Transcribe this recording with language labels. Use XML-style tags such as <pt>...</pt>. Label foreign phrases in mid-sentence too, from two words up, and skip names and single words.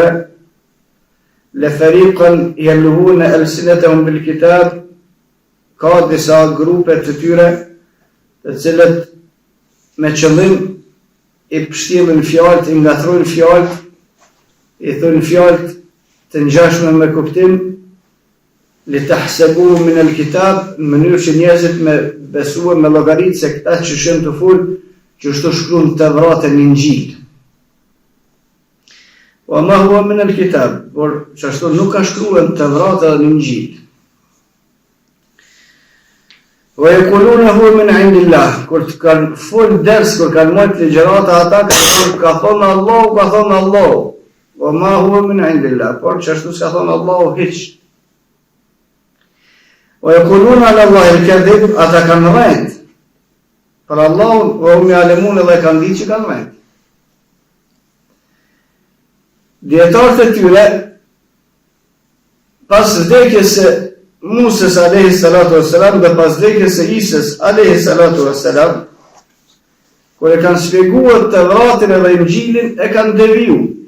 <ar>لفريقا يلوون ألسنتهم بالكتاب,</ar> <sq>ka disa grupe të tyre të cilët me qëllim i pështjellin fjalët, i ngatrojnë fjalët, i thonë fjalët të ngjashme me kuptim,</sq> <ar>لتحسبوه من الكتاب,</ar> <sq>në mënyrë që njerëzit me besua me llogaritë se këta që shën të fol, që ashtu shkruan të Tevratën në Injil.</sq> <ar>وما هو من الكتاب,</ar> <sq>por që ashtu nuk ka shkruar në Tevrata dhe në Injil.</sq> <ar>ويقولون هو من عند الله,</ar> <sq>kur të kanë fol ders, kur kanë marrë ligjërata ata ka thonë Allahu,</sq> <ar>وما هو من عند الله,</ar> <sq>por që ashtu s'ka thonë Allahu hiç.</sq> <ar>ويقولون على الله الكذب,</ar> <sq>ata kanë rrejt për Allahun,</sq> <ar>وهم يعلمون,</ar> <sq>dhe kanë ditë që kanë rrejt. Dietarët e tyre pas vdekjes së Musës</sq> <ar>عليه الصلاة والسلام</ar> <sq>dhe pas vdekjes së Isës</sq> <ar>عليه الصلاة والسلام,</ar> <sq>kur e kanë shpjeguar Tevratin dhe Injilin, e kanë deviju.</sq>